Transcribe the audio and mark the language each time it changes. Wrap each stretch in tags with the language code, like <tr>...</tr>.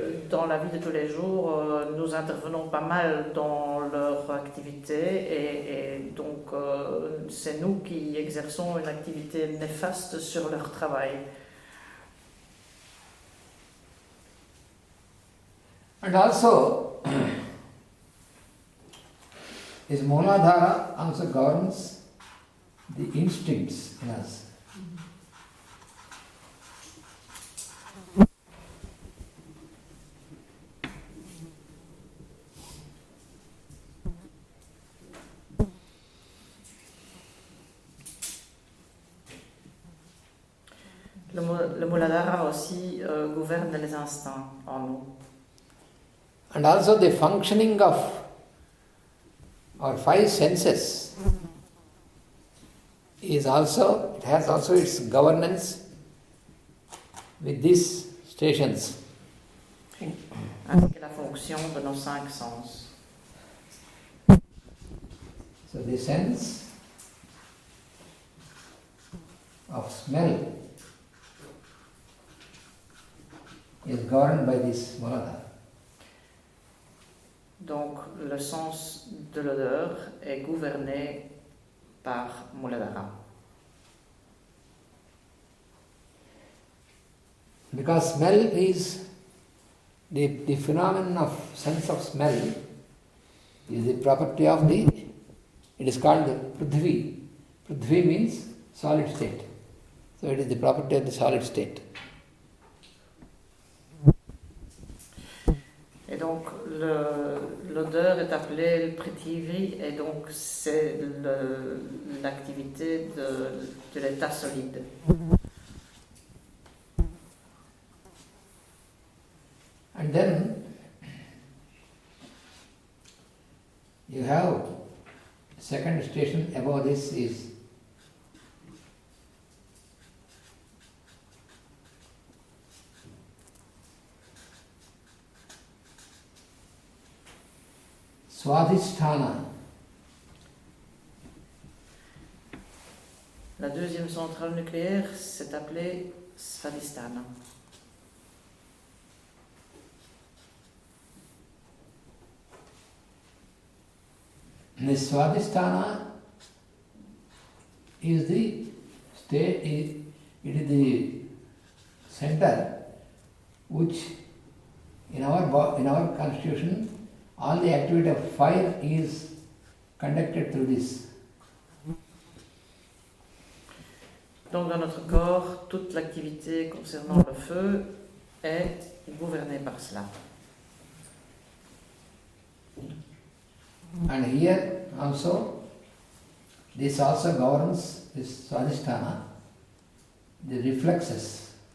<fr>Dans la vie de tous les jours, nous intervenons pas mal dans leur activité et donc c'est nous qui exerçons une activité néfaste sur leur travail.</fr> <en>And also, this Mooladhara also governs the instincts in us.</en> <fr>Le Mooladhara aussi gouverne les instincts en nous.</fr> <en>And also the functioning of our 5 senses it has also its governance with these stations.</en> <fr>Ainsi que la fonction de nos 5 sens.</fr> <en>So the sense of smell is governed by this Mooladhara.</en> <fr>Donc le sens de l'odeur est gouverné par Mooladhara.</fr> <en>Because smell is the phenomenon of sense of smell is the property of it is called Prithvi. Prithvi means solid state. So it is the property of the solid state.</en> <fr>Et donc l'odeur est appelée le Prithvi et donc c'est l'activité de l'état solide.</fr> <en>And then you have second station above this is Swadhisthana.</en> <fr>La deuxième centrale nucléaire s'est appelée Svadhisthana.</fr> <en>The Swadhisthana is the state, it is the center which in our constitution all the activity of fire is conducted through this.</en> <fr>Donc dans notre corps, toute l'activité concernant le feu est gouvernée par cela.</fr> <en>And here also, this also governs this Swadhisthana, the reflexes.</en>